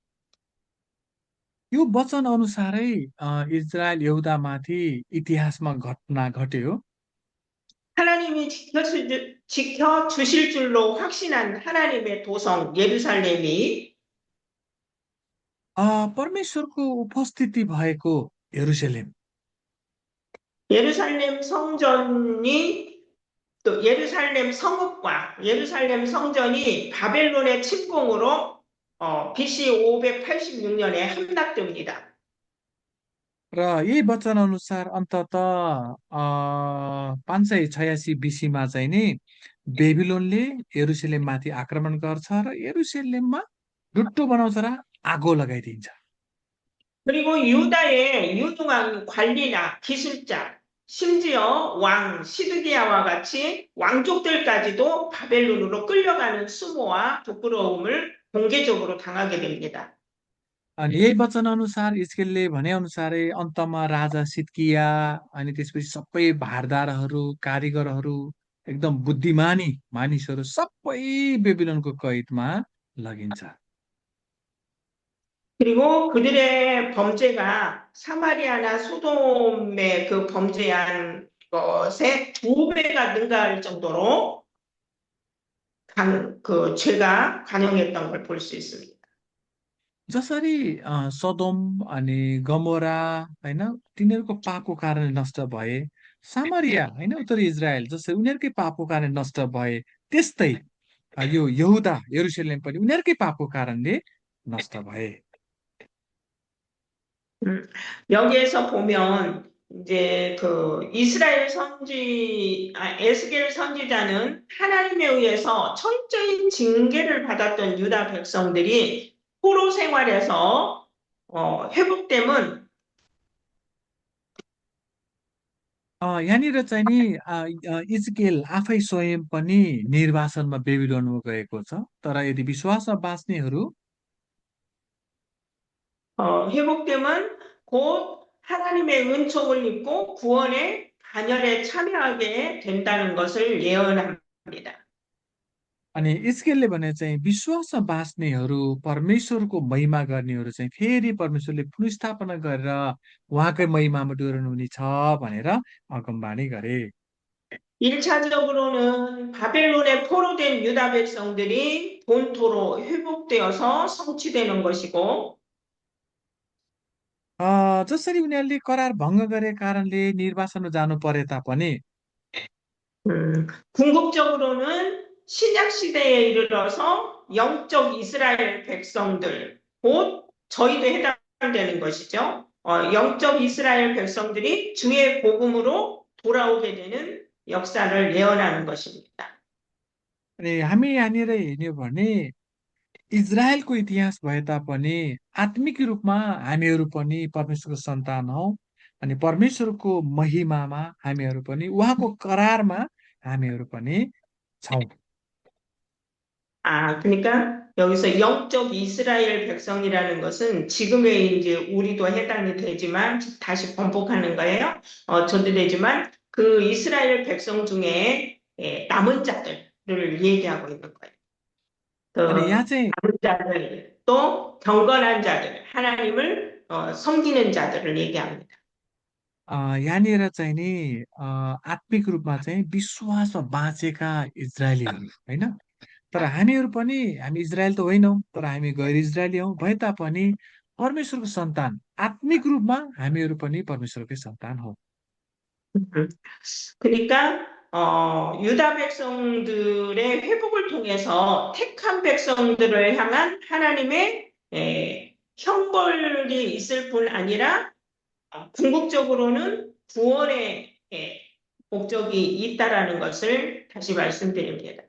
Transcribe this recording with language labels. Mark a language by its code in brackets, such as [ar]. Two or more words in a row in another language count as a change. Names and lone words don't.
[ne] यो वचन अनुसारै इजरायल यहुदामाथि इतिहासमा घटना घट्यो। [ko] 하나님이 지켜주실 줄로 확신한 하나님의 도성 예루살렘이 [ne] परमेश्वरको उपस्थिति भएको यरुसलेम, [ko] 예루살렘 성전이 또 예루살렘 성읍과 예루살렘 성전이 바벨론의 침공으로 BC 586년에 함락됩니다. [ne] र यही वचन अनुसार अन्तत 586 BC-मा चाहिँ नि बेबिलोनले यरुसलेममाथि आक्रमण गर्छ र यरुसलेममा डुट्टो बनाउँछ र आगो लगाइदिन्छ। [ko] 그리고 유다의 유능한 관리나 기술자, 심지어 왕 시드기야와 같이 왕족들까지도 바벨론으로 끌려가는 수모와 부끄러움을 공개적으로 당하게 됩니다. [ne] अनि यही वचन अनुसार इस्केलले भने अनुसारै अन्तमा राजा सिद्किया अनि त्यसपछि सबै भारदारहरू कारिगरहरू एकदम बुद्धिमानी मानिसहरू सबै बेबिलोनको कैदमा लगिन्छ। [ko] 그리고 그들의 범죄가 사마리아나 소돔의 그 범죄한 것의 2배가 능가할 정도로 그 죄가 관영했던 걸 볼 수 있습니다. [ne] जसरी सदोम अनि गमोरा होइन तिनीहरूको पापको कारणले नष्ट भए, सामरिया होइन उत्तरी इजरायल जसरी उनीहरूकै पापको कारणले नष्ट भए, त्यस्तै यो यहुदा यरुसलेम पनि उनीहरूकै पापको कारणले नष्ट भए। [ko] 여기에서 보면 이제 그 에스겔 선지자는 하나님에 의해서 철저히 징계를 받았던 유다 백성들이 포로 생활에서 회복됨은 [ne] यहाँनिर चाहिँ नि इजकेल आफै स्वयं पनि निर्वासनमा बेबिलोनमा गएको छ। तर यदि विश्वासमा बाँच्नेहरू [ko] 회복됨은 곧 하나님의 은총을 입고 구원의 단열에 참여하게 된다는 것을 예언합니다. [ne] अनि इस्केलले भने चाहिँ विश्वासमा बाँच्नेहरू परमेश्वरको महिमा गर्नेहरू चाहिँ फेरि परमेश्वरले पुनर्स्थापना गरेर उहाँकै महिमामा डोर्नु हुनेछ भनेर अगमबाणी गरे। [ko] 1차적으로는 바벨론에 포로된 유다 백성들이 본토로 회복되어서 성취되는 것이고 [ne] जसरी उनीहरूले करार भङ्ग गरे कारणले निर्वासनमा जानु परे तापनि [ko] 궁극적으로는 신약 시대에 이르러서 영적 이스라엘 백성들, 곧 저희도 해당되는 것이죠. 영적 이스라엘 백성들이 주의 복음으로 돌아오게 되는 역사를 예언하는 것입니다. [ne] अनि हामी यहाँनिर हेर्ने भने इजरायलको इतिहास भए तापनि आत्मिक रूपमा हामीहरू पनि परमेश्वरको सन्तान हौ। अनि परमेश्वरको महिमामा हामीहरू पनि उहाँको करारमा हामीहरू पनि छौँ। [ko] 그러니까 여기서 영적 이스라엘 백성이라는 것은 지금의 이제 우리도 해당이 되지만 다시 번복하는 거예요. 저도 되지만 그 이스라엘 백성 중에 남은 자들을 얘기하고 있는 거예요. [ne] अनि यहाँ चाहिँ [ko] 남은 자들, 또 경건한 자들, 하나님을 섬기는 자들을 얘기합니다. [ne] यहाँनिर चाहिँ नि आत्मिक रूपमा चाहिँ विश्वासमा बाँचेका इजरायलीहरू होइन। तर हामीहरू पनि हामी इजरायल त होइनौँ, तर हामी गैर इजरायली हौँ भए तापनि परमेश्वरको सन्तान, आत्मिक रूपमा हामीहरू पनि परमेश्वरकै सन्तान हौ। [ko] 그러니까 유다 백성들의 회복을 통해서 택한 백성들을 향한 하나님의 형벌이 있을 뿐 아니라 궁극적으로는 구원의 목적이 있다라는 것을 다시 말씀드립니다.